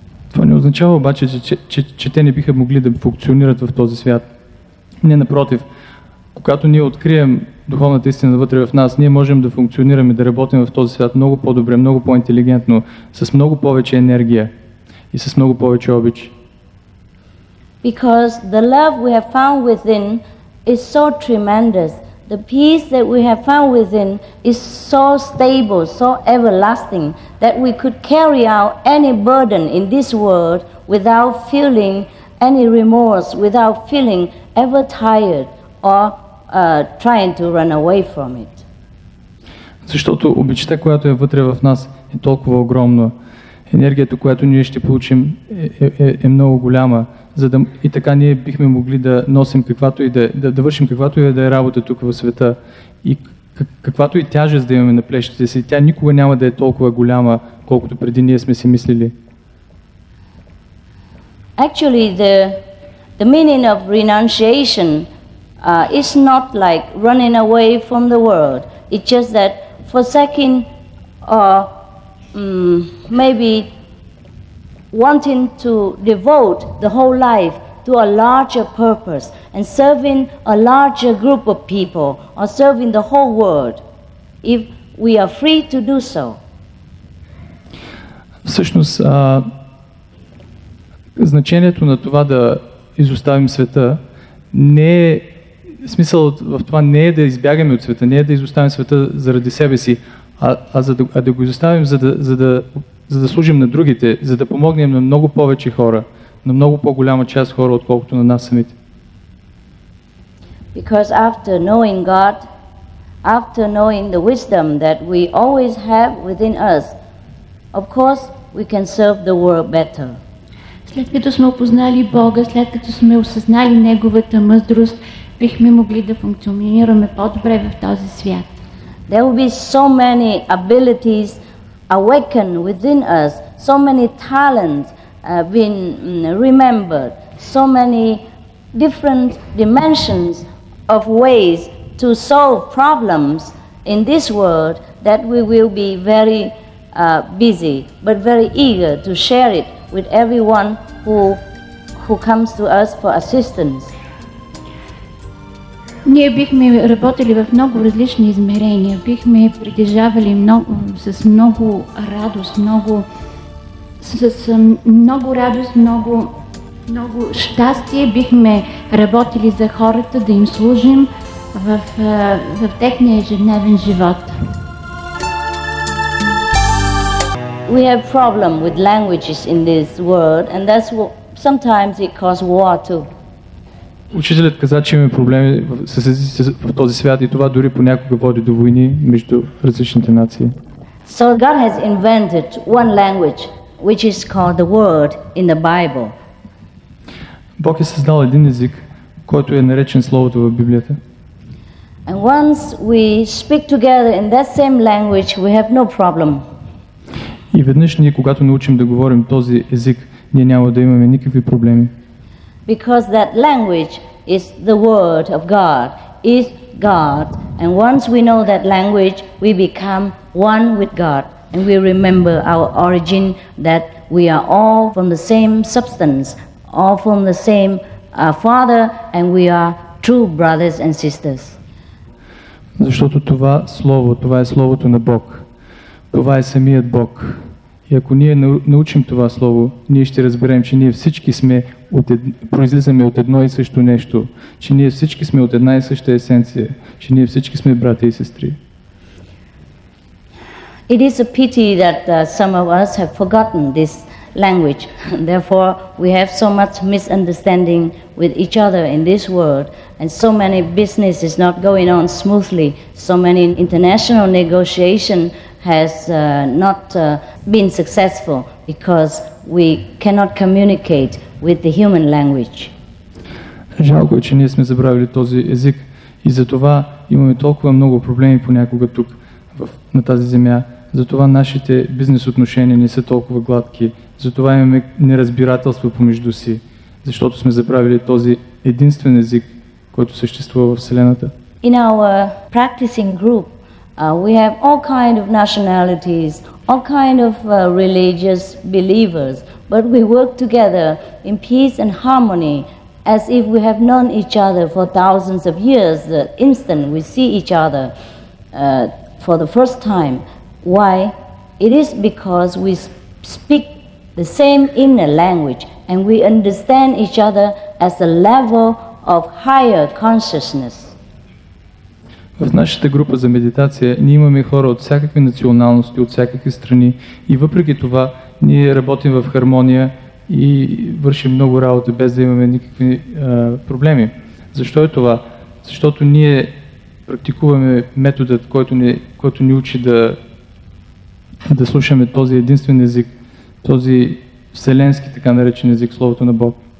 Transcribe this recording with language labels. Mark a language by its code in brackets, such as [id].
[bg] Това не означава обаче, че те не биха могли да функционират в този свят. Не, напротив, когато ние открием духовната истина вътре в нас, ние можем да функционираме, да работим в този свят много по-добре, много по-интелигентно, с много повече енергия и с много повече обич. [en] Because the love we have found within is so tremendous. The peace that we have found within is so stable, so everlasting, that we could carry out any burden in this world without feeling any remorse, without feeling ever tired or trying to run away from it. [bg] Защото обичта, която е вътре в нас, е толкова огромна. Енергията, която ние ще получим, е много голяма. И така ние бихме могли да носим каквато и да вършим каквато и да е работа тук в света. И каквато и тяжест да имаме на плещите си, тя никога няма да е толкова голяма, колкото преди ние сме си мислили. [en] Actually, the meaning of renunciation is not like running away from the world. It's just that forsaking or maybe wanting to devote the whole life to a larger purpose and serving a larger group of people or serving the whole world, if we are free to do so. [bg] Всъщност, значението на това да изоставим света не е, смисълът в това не е да избягаме от света, не е да изоставим света заради себе си, а да го изоставим, за да служим на другите, за да помогнем на много повече хора, на много по-голяма част хора, отколкото на нас самите. [en] Because after knowing God, after knowing the wisdom that we always have within us, of course we can serve the world better. [bg] След като сме опознали Бога, след като сме осъзнали Неговата мъдрост, бихме могли да функционираме по-добре в този свят. [en] There will be so many abilities awakened within us, so many talents being remembered, so many different dimensions of ways to solve problems in this world that we will be very busy, but very eager to share it with everyone who comes to us for assistance. [bg] Ние бихме работили в много различни измерения, бихме притежавали с много радост, много радост, много щастие, бихме работили за хората, да им служим в техния ежедневен живот. [en] We have problem with languages in this world, and that's what sometimes it causes war too. [bg] Учителят каза, че имаме проблеми с езиците в този свят и това дори понякога води до войни между различните нации. [en] So God has invented one language which is called the word in the Bible. [bg] Бог е създал един език, който е наречен Словото в Библията. [en] And once we speak together in that same language, we have no problem. [bg] И веднъж ние, когато научим да говорим този език, ние няма да имаме никакви проблеми. [en] Because that language is the word of God, is God. And once we know that language, we become one with God. And we remember our origin, that we are all from the same substance, all from the same Father, and we are true brothers and sisters. [bg] Защото това Слово, това е Словото на Бог. Това е самият Бог. И ако ние научим това Слово, ние ще разберем, че ние всички сме произлизаме от едно и също нещо, че ние всички сме от една и съща есенция, че ние всички сме братя и сестри. [en] It is a pity that some of us have forgotten this language. Therefore, we have so much misunderstanding with each other in this world, and so many business is not going on smoothly. So many international negotiation has not been successful because we cannot communicate with the human language. [bg] Жалко е, че ние сме забравили този език и затова имаме толкова много проблеми понякога тук на тази земя. Затова нашите бизнес отношения не са толкова гладки. Затова имаме неразбирателство помежду си, защото сме забравили този единствен език, който съществува в Вселената. [en] In our practicing group, we have all kind of nationalities, all kind of religious believers, but we work together in peace and harmony as if we have known each other for thousands of years. The instant we see each other for the first time. Why? It is because we speak the same inner language and we understand each other as a level of higher consciousness. [bg] В нашата група за медитация ние имаме хора от всякакви националности, от всякакви страни и въпреки това ние работим в хармония и вършим много работа без да имаме никакви проблеми. Защо е това? Защото ние практикуваме методът, който ни учи да слушаме този единствен език, този вселенски, така наречен език, Словото на Бог.